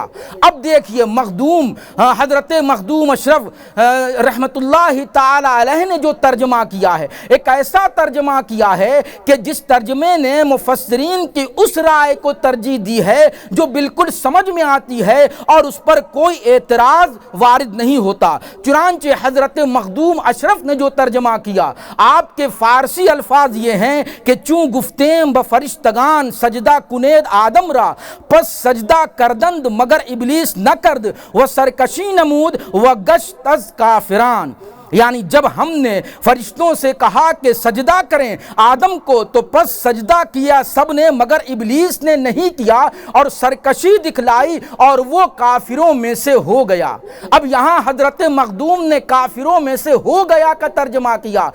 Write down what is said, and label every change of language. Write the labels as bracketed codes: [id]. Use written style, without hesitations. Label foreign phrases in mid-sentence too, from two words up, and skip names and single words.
[ur] اب دیکھیے مخدوم حضرت مخدوم اشرف رحمت اللہ تعالی علیہ نے جو ترجمہ کیا ہے، ایک ایسا ترجمہ کیا ہے کہ جس ترجمے نے مفسرین کی اس رائے کو ترجیح دی ہے جو بالکل سمجھ میں آتی ہے اور اس پر کوئی اعتراض وارد نہیں ہوتا۔ چنانچہ حضرت مخدوم اشرف نے جو ترجمہ کیا، آپ کے فارسی الفاظ یہ ہیں کہ [fa] چوں گفتیم بفرشتگان سجدہ کنید آدم را، پس سجدہ کردند مگر ابلیس نہ کرد، و سرکشی نمود و گشت از کافران۔ [ur] یعنی جب ہم نے فرشتوں سے کہا کہ سجدہ کریں آدم کو تو پس سجدہ کیا سب نے مگر ابلیس نے نہیں کیا اور سرکشی دکھلائی اور وہ کافروں میں سے ہو گیا۔ اب یہاں حضرت مخدوم نے کافروں میں سے ہو گیا کا ترجمہ کیا۔